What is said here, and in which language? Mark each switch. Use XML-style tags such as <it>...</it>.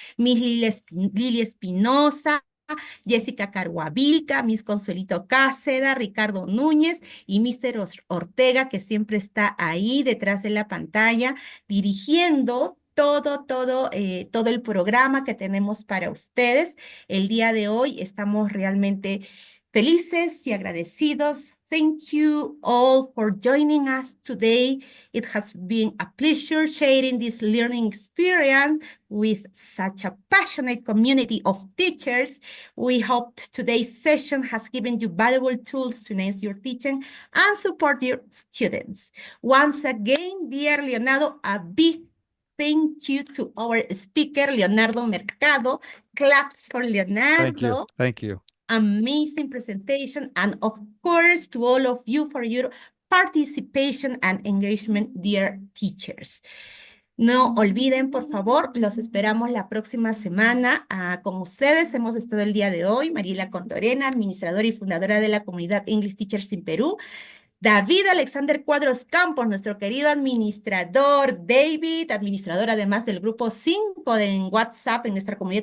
<es>Miss Lili Espinosa, Jessica Carguavilca, Miss Consuelito Cáceda, Ricardo Núñez y Mr. Ortega, que siempre está ahí detrás de la pantalla, dirigiendo todo el programa que tenemos para ustedes. El día de hoy estamos realmente felices y agradecidos.</es> <en>Thank you all for joining us today. It has been a pleasure sharing this learning experience with such a passionate community of teachers. We hope today's session has given you valuable tools to enhance your teaching and support your students. Once again, dear Leonardo, a big thank you to our speaker, Leonardo Mercado. Claps for Leonardo. Thank you. Thank you. Amazing presentation, and of course to all of you for your participation and engagement, dear teachers.</en> <es>No olviden, por favor, los esperamos la próxima semana. Con ustedes hemos estado el día de hoy, Mariela Contorena, administradora y fundadora de la comunidad English Teachers in Perú. David Alexander Cuadros Campos, nuestro querido administrador. David, administrador además del grupo 5 en WhatsApp, en nuestra comunidad.</es>